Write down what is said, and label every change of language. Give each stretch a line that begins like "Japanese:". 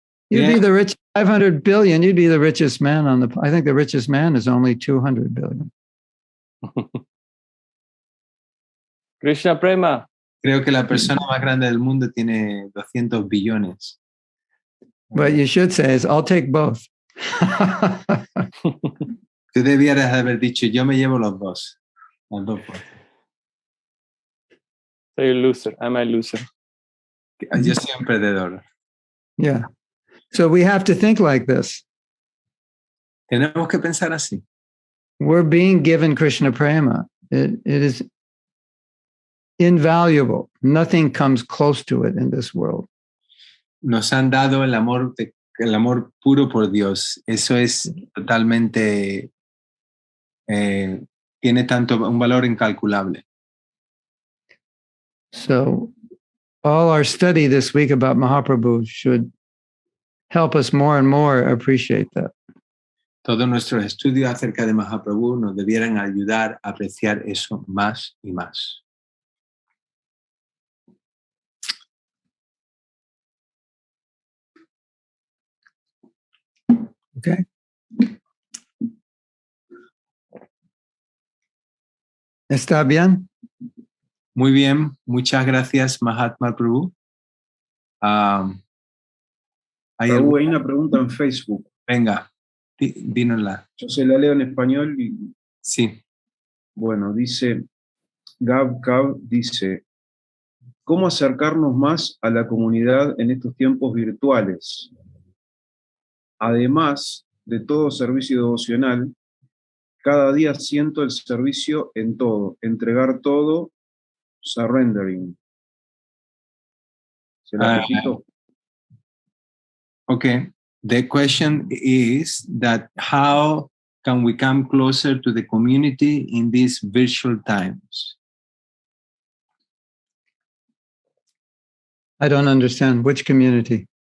English: You'd be the rich 500 billion. You'd be the richest man on the. I think the richest man is only 200 billion.
Sanskrit: Krishna prema.
Spanish: Creo que la persona más grande del mundo tiene 200 billones.
English: What you should say is, I'll take both.
Spanish: Tú debieras haber dicho, yo me llevo los dos. Las dos cosas. Soy un loser.
English: I'm a loser.
Spanish: Yo soy un perdedor.
English: Yeah. So we have to think like this.
Spanish: Tenemos que pensar así.
English: We're being given Krishna prema. It is invaluable. Nothing comes close to it in this world.
Spanish: Nos han dado el amor puro por Dios. Eso es totalmente, tiene un valor incalculable.
English: So all our study this week about Mahaprabhu should help us more and more appreciate that.
Spanish: Todos nuestros estudios acerca de Mahaprabhu nos debieran ayudar a apreciar eso más y más.
English: Okay.
Spanish: ¿Está bien? Muy bien, muchas gracias, Mahatma Prabhu. Hay una pregunta en Facebook. Venga, dínosla. Yo se la leo en español. Sí. Bueno, dice, Gab dice, ¿cómo acercarnos más a la comunidad en estos tiempos virtuales? Además de todo servicio devocional, cada día siento el servicio en todo, entregar todo, surrendering. ¿Se la repito?
English: Okay. The question is that how can we come closer to the community in these virtual times? I don't understand. Which community?